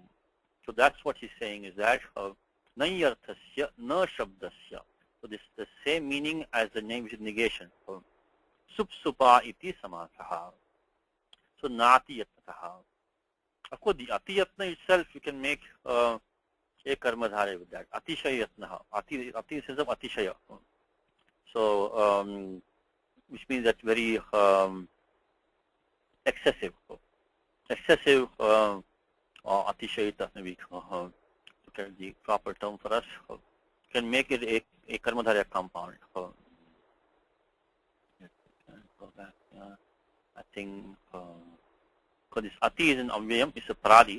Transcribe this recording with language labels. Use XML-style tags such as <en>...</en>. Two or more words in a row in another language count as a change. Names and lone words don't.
<en>So that's what he's saying is that</en> <sa>Nanyarthasya na Shabdasya.</sa> <en>So this is the same meaning as the name with negation.</en> <sa>Sup Supa iti Samasaha. So Nati Yatnaha.</sa> <en>Of course, the</en> <sa>Ati Yatna</sa> <en>itself you can make a Karmadhara with that.</en> <sa>Atishaya Yatnaha.</sa> <en>Ati in sense of Atishaya. So which means that very excessive or Atishayita maybe the proper term for us. Can make it a Karmadhara compound. I think because this Ati is in Avyayam, it's a Pradi.</en>